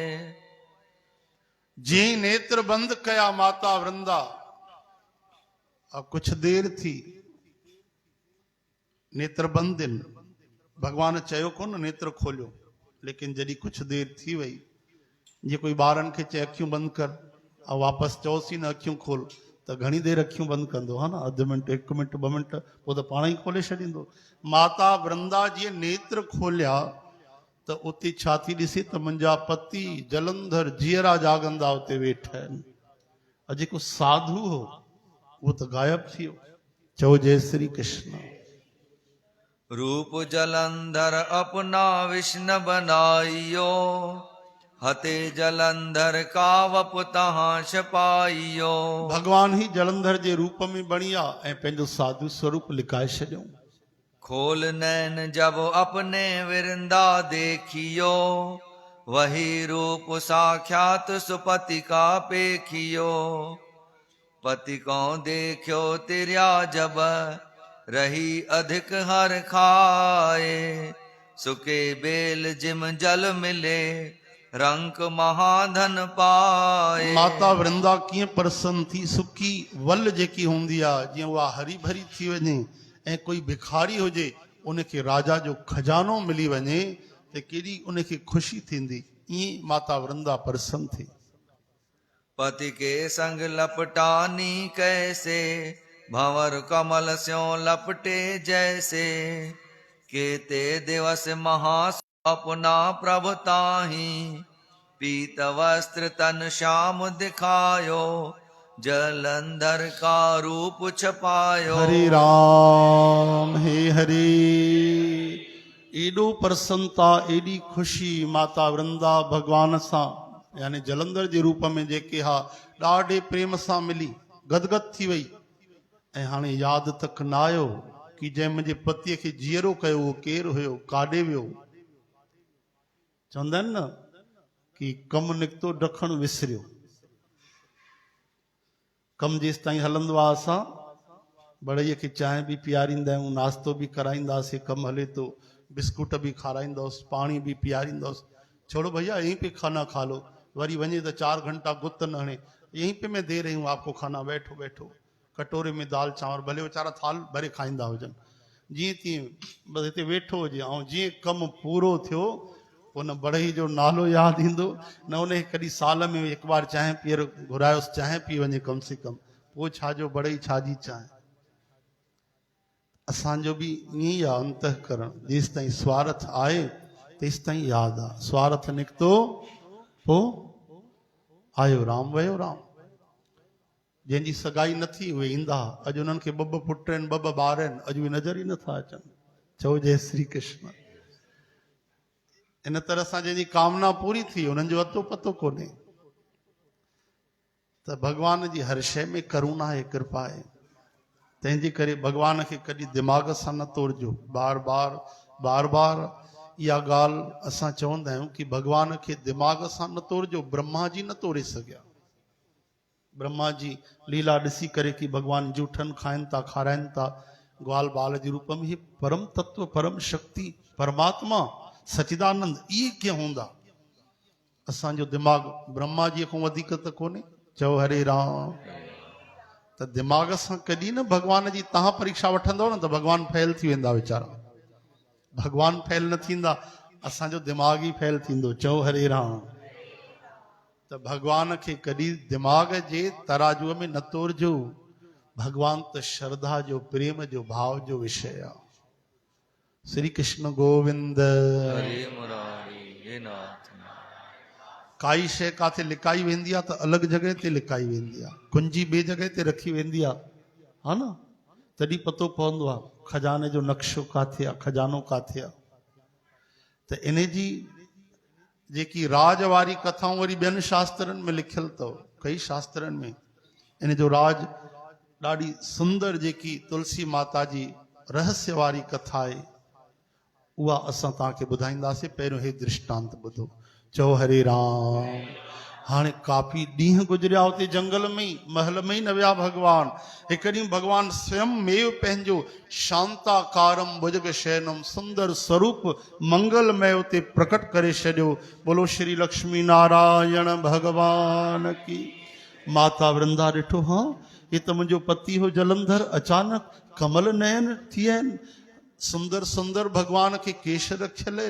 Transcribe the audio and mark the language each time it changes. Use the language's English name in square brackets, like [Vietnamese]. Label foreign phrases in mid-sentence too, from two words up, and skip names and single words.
[Sindhi] जी नेत्र बंद कया माता वृंदा। [Hindi] अब कुछ देर [Sindhi] थी नेत्र बंद इन। भगवान चयो कोन नेत्र खोलियो। लेकिन जॾहिं कुछ देर थी वई जे कोई ॿारनि खे चए अखियूं बंदि कर ऐं वापसि चयोसीं न अखियूं खोल त घणी देरि अखियूं बंदि कंदो हा न, अधु मिंट 1 मिंट 2 मिंट, पोइ त पाण ई खोले छॾींदो। माता वृंदा जीअं नेत्र खोलिया त उते छा थी ॾिसे त मुंहिंजा पति जलंधर जीअरा जाॻंदा उते वेठा आहिनि। ऐं जेको साधु हो उहो त गायब थी वियो। चओ जय श्री कृष्ण। [Hindi] रूप जलंधर अपना विष्णु बनाइयो हते जलंधर का वपु तहां छपाइयो। [Sindhi] भगवान ही जलंधर जे रूप में बणी आहे ऐं पंहिंजो साधु स्वरूप लिकाए छॾियऊं। [Hindi] खोल नैन जब अपने विरंदा देखियो वही रूप साक्षात सुपति का पेखियो। पति को देखियो तिर्या जब रही अधिक हर खाए सुके बेल जिम जल मिले रंक महाधन पाए। [Sindhi] माता वृंदा कीअं प्रसन्न थी। सुकी वल जेकी हूंदी आहे जीअं उहा हरी भरी थी वञे ऐं कोई भिखारी हुजे उनखे राजा जो खजानो मिली वञे त केॾी उनखे ख़ुशी थींदी। ईअं माता वृंदा प्रसन्न थी। [Hindi] पति के संग लपटानी कैसे भंवर कमल स्यों लपटे जैसे केते दिवस महास अपना प्रभु ताही पीत वस्त्र तन श्याम दिखायो जलंधर का रूप छपायो। [Sindhi] हरे राम हे हरे। एॾो प्रसन्नता एॾी ख़ुशी माता वृंदा भगवान सां यानी जलंधर जे रूप में जेके हा ॾाढे प्रेम सां मिली गदगद थी वई। ऐं हाणे यादि तक न आयो कि जंहिं मुंहिंजे पतीअ खे जीअरो कयो उहो केरु हुयो, काॾे वियो। चवंदा आहिनि न कि कमु निकितो ॾखणु विसरियो। कमु जेसि ताईं हलंदो आहे असां बड़ईअ खे चांहि बि पीआरींदा आहियूं, नाश्तो बि कराईंदासीं, कमु हले थो, बिस्कुट बि खाराईंदोसि, पाणी बि पीआरींदोसि। [Hindi] छोड़ो भैया यहीं पे खाना खा लो। [Sindhi] वरी वञे त 4 घंटा गुत न हणे, [Hindi] यहीं पे मैं दे रही हूँ आपको खाना, बैठो बैठो। [Sindhi] कटोरे में दाल चांवर, भले वीचारा थाल भरे खाईंदा हुजनि, जीअं तीअं बसि हिते वेठो हुजे। ऐं जीअं कमु पूरो थियो उन बड़ई जो नालो यादि ईंदो न। उन कॾहिं साल में 1 बार चांहि पीअर घुरायोसि, चांहि पी वञे [Hindi] कम से कम। [Sindhi] पोइ छाजो बड़ई छाजी चांहि। असांजो बि ईअं ई आहे अंतःकरण। जेसि ताईं स्वार्थ आहे तेसि ताईं यादि आहे। स्वार्थ निकितो पोइ आयो राम वयो राम। जंहिंजी सगाई न थी उहे ईंदा। अॼु उन्हनि खे 2 पुट आहिनि, 2 ॿार आहिनि, अॼु उहे नज़र ई नथा अचनि। चओ जय श्री कृष्ण। इन तरह सां जंहिंजी कामना पूरी थी उन्हनि जो अतो पतो कोन्हे। त भॻवान जी हर शइ में करुणा आहे, कृपा आहे। तंहिंजे करे भॻवान खे कॾहिं दिमाग़ सां न तोड़जो। बार बार इहा ॻाल्हि असां चवंदा आहियूं कि भॻवान खे दिमाग़ सां न तोड़जो। ब्रह्मा जी न तोड़े सघिया। ब्रह्मा जी लीला ॾिसी करे कि भॻवान जूठनि खाइनि था, खाराइनि था ग्वाल बाल जे रूप में। ही परम तत्व, परम शक्ति, परमात्मा सचिदानंद इहे कीअं हूंदा। असांजो दिमाग़ ब्रह्मा जी खां वधीक त कोन्हे। चओ हरे राम। त दिमाग़ सां कॾहिं न भॻवान जी तव्हां परीक्षा वठंदव न त भॻवान फेल थी वेंदा वीचारा। भॻवान फेल न थींदा, असांजो दिमाग़ ई फेल थींदो। चओ हरे राम। त भॻवान खे कॾहिं दिमाग़ जे तराजूअ में न तोड़जो। भॻवान त श्रद्धा जो, प्रेम जो, भाव जो विषय आहे। श्री कृष्ण गोविंद। हरे मुरारी हे नाथ। काई शइ काथे लिकाई वेंदी आहे त अलॻि जॻह ते लिकाई वेंदी आहे। कुंजी ॿिए जॻह ते रखी वेंदी आहे, हा न, तॾहिं पतो पवंदो आहे। खजाने जो नक्शो काथे आहे, खजानो काथे आहे। त इन जी जेकी राज वारी कथाऊं वरी ॿियनि शास्त्रनि में लिखियल अथव, कई शास्त्रनि में इन जो राज ॾाढी सुंदर जेकी तुलसी माता जी रहस्य वारी कथा आहे उहा असां तव्हांखे ॿुधाईंदासीं। पहिरियों हे दृष्टांत ॿुधो। चओ हरे राम। हाणे काफ़ी ॾींहं गुज़रिया हुते जंगल में ई, महल में ई न विया भॻवान। हिकु ॾींहुं भॻवान स्वयं मेव पंहिंजो शांताकारम भुजग शयनम सुंदर स्वरूप मंगलमय उते प्रकट करे छॾियो। [Hindi] बोलो श्री लक्ष्मी नारायण भगवान की। [Sindhi] माता वृंदा ॾिठो, [Hindi] हाँ ये [Sindhi] त मुंहिंजो पति हो जलंधर, अचानक कमल नयन थी विया आहिनि, [Hindi] सुंदर सुंदर भगवान के केश [Sindhi] रखियल आहिनि।